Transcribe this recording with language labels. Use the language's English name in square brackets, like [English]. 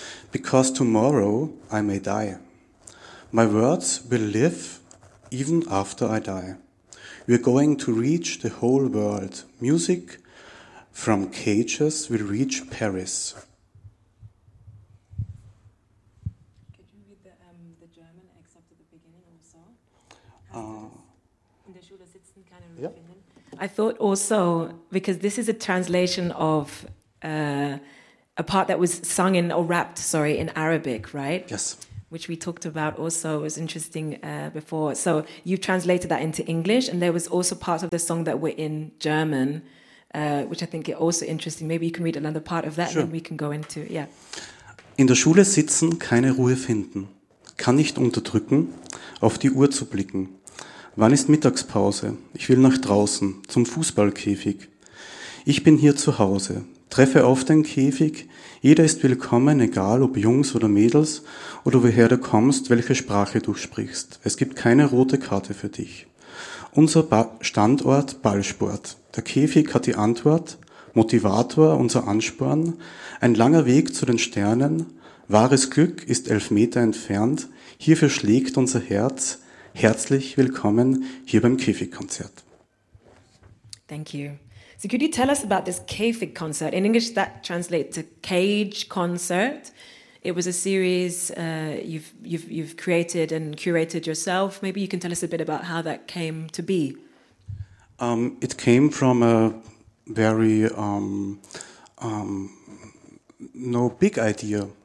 [English] Because tomorrow I may die. My words will live even after I die. We're going to reach the whole world. Music from cages will reach Paris. Could you read the German except at the beginning also? [German] In der Schule sitzen, keine Rückfinden. [English] I thought also, because this is a translation of a part that was sung in, or rapped, sorry, in Arabic, right? Yes. Which we talked about also was interesting before. So you translated that into English, and there was also parts of the song that were in German, which I think are also interesting. Maybe you can read another part of that, sure. And then we can go into, yeah. [German] In der Schule sitzen, keine Ruhe finden. Kann nicht unterdrücken, auf die Uhr zu blicken. Wann ist Mittagspause? Ich will nach draußen, zum Fußballkäfig. Ich bin hier zu Hause. Treffe auf den Käfig, jeder ist willkommen, egal ob Jungs oder Mädels oder woher du kommst, welche Sprache du sprichst. Es gibt keine rote Karte für dich. Unser Standort Ballsport. Der Käfig hat die Antwort, Motivator unser Ansporn. Ein langer Weg zu den Sternen, wahres Glück ist 11 Meter entfernt. Hierfür schlägt unser Herz. Herzlich willkommen hier beim Käfigkonzert. [English] Thank you. So could you tell us about this Käfig concert? In English, that translates to cage concert. It was a series you've created and curated yourself. Maybe you can tell us a bit about how that came to be. It came from a very no big idea.